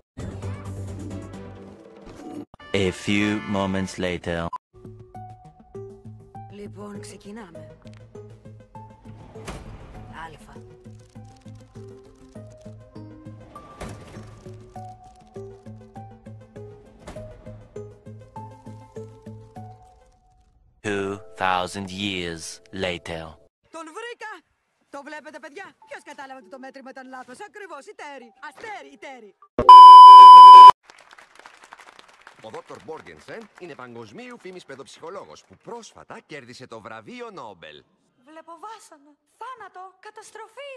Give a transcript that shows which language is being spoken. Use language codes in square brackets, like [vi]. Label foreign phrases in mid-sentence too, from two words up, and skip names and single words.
[en] A few moments later. [el] Λοιπόν, ξεκινάμε. Αλφα. [en] Two thousand years later. [el] Τον βρήκα! Το βλέπετε, παιδιά? Ποιος κατάλαβε ότι το μέτρημα ήταν λάθος? Ακριβώς, η Τέρι. Αστέρι, η Τέρι. Ο Δόκτωρ Μπόργενσεν είναι παγκοσμίου φήμης παιδοψυχολόγος που πρόσφατα κέρδισε το βραβείο Νόμπελ. Βλέπω βάσανο, θάνατο, καταστροφή.